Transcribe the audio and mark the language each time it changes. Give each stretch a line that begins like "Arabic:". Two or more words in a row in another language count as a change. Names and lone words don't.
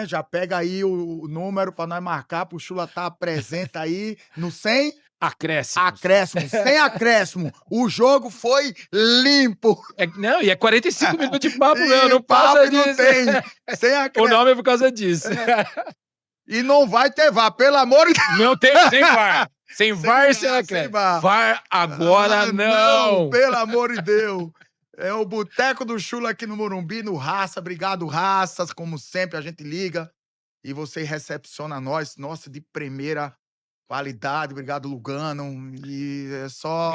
Portuguese: Já pega aí o número para nós marcar pro Chula estar presente aí no sem Acréscimos. acréscimo. Sem acréscimo. O jogo foi limpo. Não, e é 45 minutos de papo mesmo, E não papo passa não disso. tem. Sem O acréscimo. nome é por causa disso. E não vai ter VAR, pelo amor de Deus. Não tem sem VAR. Sem VAR, sem sem acréscimo. VAR. VAR agora Ah, não. pelo amor de Deus. É o Boteco do Chula aqui no Morumbi, no Raça. Obrigado, Raças. Como sempre, a gente liga e você recepciona nós. Nossa, de primeira qualidade. Obrigado, Lugano. E é só